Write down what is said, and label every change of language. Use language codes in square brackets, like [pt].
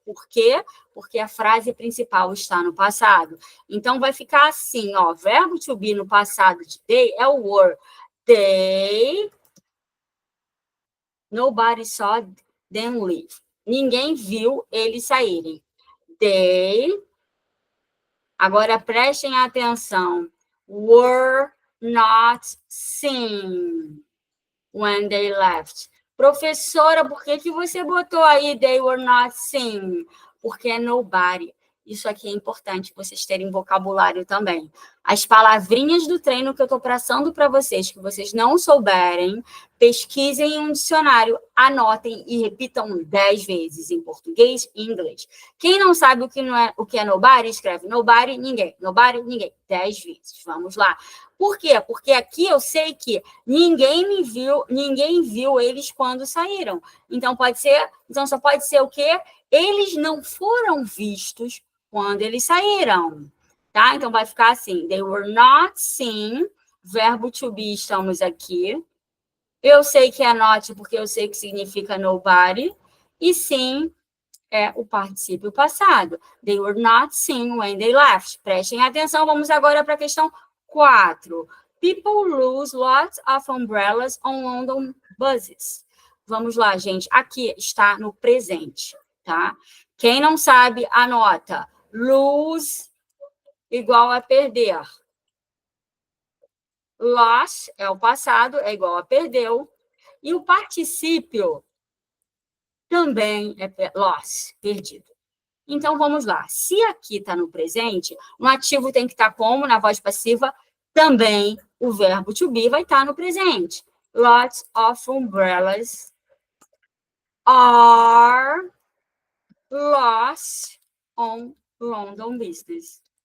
[pt] Por quê? Porque a frase principal está no passado. Então, vai ficar assim, ó. Verbo to be no passado de they é o were. [en] They... Nobody saw them leave. [pt] Ninguém viu eles saírem. They... Agora, prestem atenção. [en] Were not seen when they left. [pt] Professora, por que você botou aí [en] they were not seen? [pt] Porque é nobody. Isso aqui é importante vocês terem vocabulário também. As palavrinhas do treino que eu estou passando para vocês, que vocês não souberem, pesquisem em um dicionário, anotem e repitam 10 vezes em português e inglês. Quem não sabe o que é nobody, escreve nobody, ninguém. Nobody, ninguém. 10 vezes. Vamos lá. Por quê? Porque aqui eu sei que ninguém viu eles quando saíram. Então só pode ser o quê? Eles não foram vistos quando eles saíram, tá? Então, vai ficar assim, [en] they were not seen, [pt] verbo to be, estamos aqui. Eu sei que é not, porque eu sei que significa nobody. E sim, é o particípio passado. [en] They were not seen when they left. [pt] Prestem atenção, vamos agora para a questão 4. [en] People lose lots of umbrellas on London buses. [pt] Vamos lá, gente. Aqui está no presente, tá? Quem não sabe, anota. Lose igual a perder. Lost é o passado, é igual a perdeu. E o particípio também é lost, perdido. Então, vamos lá. Se aqui está no presente, no ativo tem que estar como? Na voz passiva, também o verbo to be vai estar no presente. [en] Lots of umbrellas are lost on London buses.